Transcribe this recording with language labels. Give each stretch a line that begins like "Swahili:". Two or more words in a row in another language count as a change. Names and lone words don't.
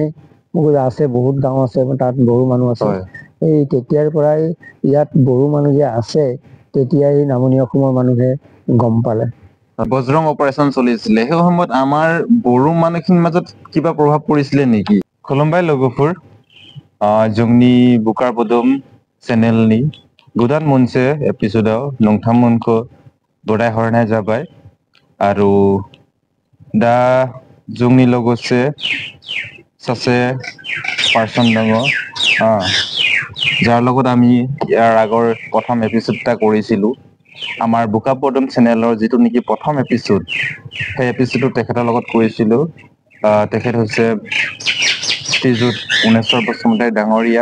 Assamese: মই কৈছোঁ আছে, বহুত গাঁও আছে, তাত বড়ো মানুহ আছে। এই তেতিয়াৰ পৰাই ইয়াত বড়ো মানুহ যে আছে তেতিয়াই নামনি অসমৰ মানুহে গম পালে। বজৰং অপাৰেচন চলিছিলে, সেই সময়ত আমাৰ বড়ো মানুহখিনিৰ মাজত কিবা প্ৰভাৱ পৰিছিলে নেকি?
Bodo: खुलुमबाय लोगोफोर जोंनि बुकार पदुम चेनेलनि गोदान मोनसे एपिसोडाव नोंथांमोनखौ बराय हरनाय जाबाय। आरो दा जोंनि लोगोसे सासे पार्सन दङ,
Assamese: যাৰ লগত আমি ইয়াৰ আগৰ প্ৰথম এপিসোড এটা কৰিছিলোঁ। আমাৰ বোকা পদুম চেনেলৰ যিটো নেকি প্ৰথম এপিসোড, সেই এপিসোডটো তেখেতৰ লগত কৰিছিলোঁ। তেখেত হৈছে শ্ৰীযুত উনেশ্বৰ বসুমতাৰী ডাঙৰীয়া।